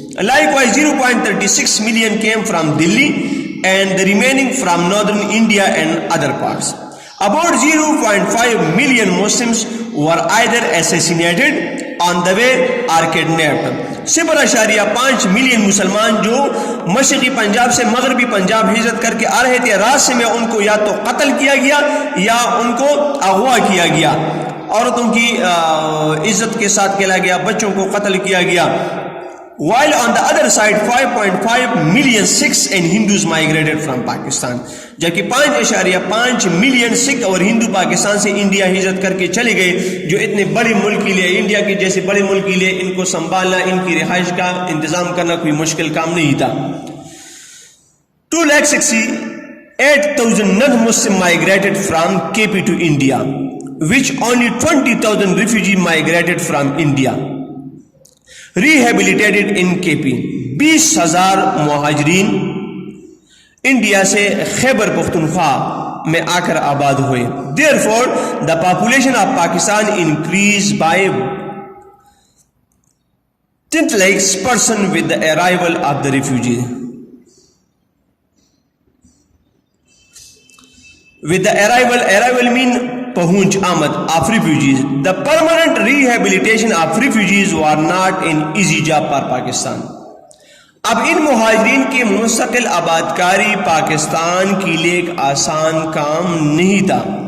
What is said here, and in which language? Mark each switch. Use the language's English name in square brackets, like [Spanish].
[English] Likewise, 0.36 million came from Delhi and the remaining from northern India and other parts. About 0.5 million Muslims were either assassinated on the way or kidnapped. [Urdu] 0.5 million مسلمان جو مشرقی پنجاب سے مغربی پنجاب ہجرت کر کے آ رہے تھے, راستے میں ان کو یا تو قتل کیا گیا یا ان کو اغوا کیا گیا, عورتوں کی عزت کے ساتھ کھیلا گیا, بچوں کو قتل کیا گیا. [English] While on the other side 5.5 million Sikhs and Hindus migrated from Pakistan. [Urdu] جبکہ 5.5 ملین سکھ اور ہندو پاکستان سے انڈیا ہجرت کر کے چلے گئے, جو اتنے بڑے ملک کے لیے, انڈیا کے جیسے بڑے ملک کے لیے ان کو سنبھالنا, ان کی رہائش کا انتظام کرنا کوئی مشکل کام نہیں تھا. [English] 2,68,000 non-Muslim migrated from KP to India. which only 20,000 refugees migrated from India, rehabilitated in KP. [Urdu] 20,000 مہاجرین انڈیا سے خیبر پختونخوا میں آ کر آباد ہوئے. [English] Therefore, the population of Pakistan increased by 10 lakhs% with the arrival of the refugees. With the arrival mean [Urdu] پہنچ آمد [English] of refugees. The permanent rehabilitation of refugees were not an easy job for Pakistan. [Urdu] اب ان مہاجرین کی مستقل آباد کاری پاکستان کے لیے ایک آسان کام نہیں تھا.